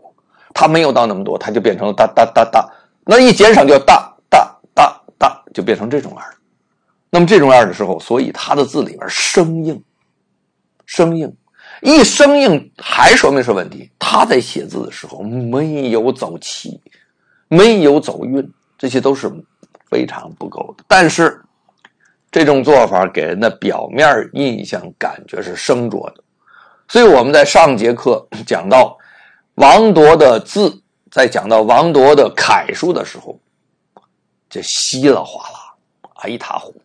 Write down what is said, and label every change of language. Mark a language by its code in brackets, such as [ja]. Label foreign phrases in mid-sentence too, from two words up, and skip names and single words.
[zh] 它沒有到那麼多，它就變成了噠，那一減少就噠，就變成這種樣。那麼這種樣的時候，所以它的字裡面生硬，一生硬還說明是問題。他在寫字的時候沒有走氣，沒有走韻，這些都是非常不夠的。但是這種做法給人的表面印象感覺是生拙的。所以我們在上節課講到王铎的字，在講到王铎的楷書的時候，就稀了嘩啦，一塌糊塗。